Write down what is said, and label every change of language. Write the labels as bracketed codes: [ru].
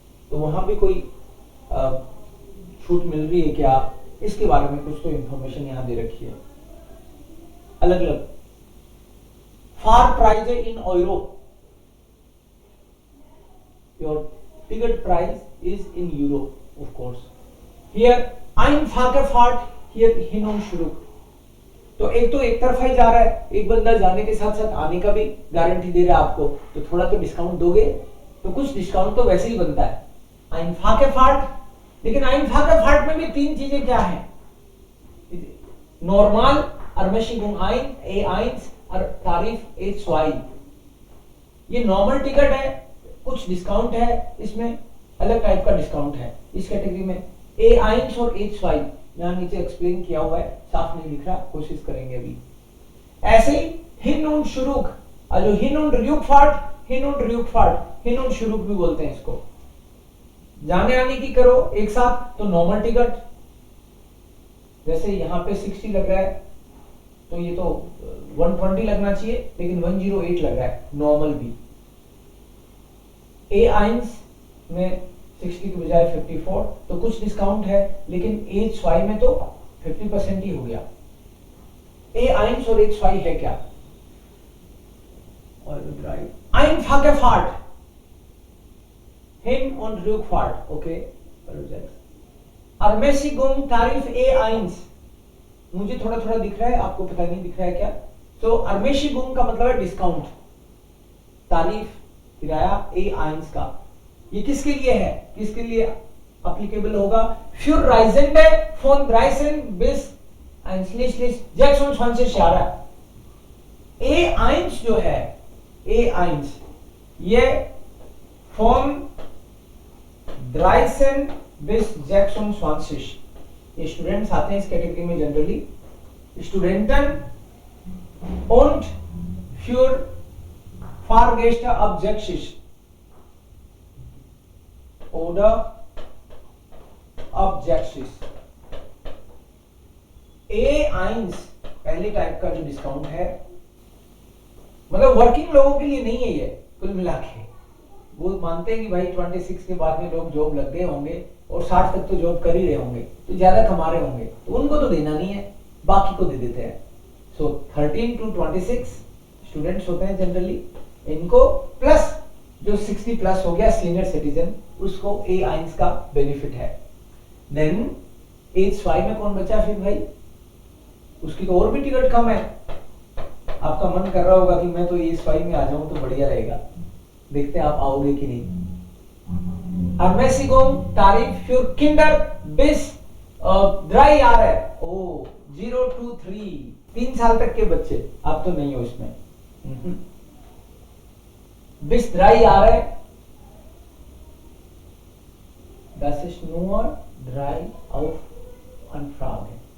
[hi] तो वहां भी कोई छूट मिल रही है क्या, इसके बारे में कुछ तो इंफॉर्मेशन यहाँ दे रखी है. अलग अलग [en] Fare price in euro. Your ticket price is in euro of course. [de] हियर einfache Fahrt, hier hin und zurück. [hi] तो एक तरफा ही जा रहा है, एक बंदा जाने के साथ साथ आने का भी गारंटी दे रहा है आपको, तो थोड़ा तो डिस्काउंट दोगे. तो कुछ डिस्काउंट तो वैसे ही बनता है. [de] einfache Fahrt. [hi] लेकिन einfache Fahrt में भी 3 चीजें क्या है? नॉर्मल, Ermäßigung 1, A1 और तारीफ H2. ये नॉर्मल टिकट है, कुछ डिस्काउंट है, इसमें अलग टाइप का डिस्काउंट है. इस कैटेगरी में A1 और H2 यहाँ नीचे एक्सप्लेन किया हुआ है, साफ नहीं लिख रहा, कोशिश करेंगे अभी. ऐसे ही [de] hin und zurück, also hin und Rückfahrt hin und Rückfahrt, hin und [hi] शुरू भी बोलते हैं इसको। जाने आने की करो एक साथ तो नॉर्मल टिकट, जैसे यहाँ पे 60 लग रहा है तो ये तो 120 लगना चाहिए, लेकिन 108 लग रहा है नॉर्मल भी। A1 में 60 की बजाय 54, तो कुछ डिस्काउंट है, लेकिन H2 में तो 50% ही हो गया। A1 और H2 है क्या? [de] Einfache Fahrt, Hin- und Rückfahrt, okay, Ermäßigung Tarif [hi] A1, मुझे थोड़ा थोड़ा दिख रहा है, आपको पता नहीं दिख रहा है क्या? तो Ermäßigung का मतलब है डिस्काउंट, तारीफ किराया A1 का। ये किसके लिए है, किसके लिए एप्लीकेबल होगा? [de] Für Reisende von 13 bis einschließlich 26 Jahre। [hi] A1 जो है, A1 ये von 13 bis 26, ये स्टूडेंट्स आते हैं इस कैटेगरी में generally. [de] Studenten und für Fahrgäste ab 60 oder ab 60। [hi] A1 पहले टाइप का जो डिस्काउंट है, मतलब वर्किंग लोगों के लिए नहीं है ये, कुल मिला के वो मानते हैं कि भाई 26 के बाद में लोग जॉब लग गए होंगे और 60 तक तो जॉब कर ही रहे होंगे, तो ज्यादा कमा रहे होंगे, तो उनको तो देना नहीं है, बाकी को दे देते हैं। सो 13 to 26 स्टूडेंट्स होते हैं जनरली, इनको प्लस जो 60 प्लस हो गया सीनियर सिटीजन, उसको A1 का बेनिफिट है। देन H2 में कौन बचा फिर भाई? उसकी तो और भी टिकट कम है। आपका मन कर रहा होगा कि मैं तो H2 में आ जाऊं तो बढ़िया रहेगा, देखते हैं आप आओगे कि नहीं। [de] Ermäßigung Tarif für Kinder bis 3 Jahre, [hi] 0 to 3, 3 साल तक के बच्चे, आप तो नहीं हो इसमें। [de] bis 3 Jahre, das ist nur 3 auf Anfrage।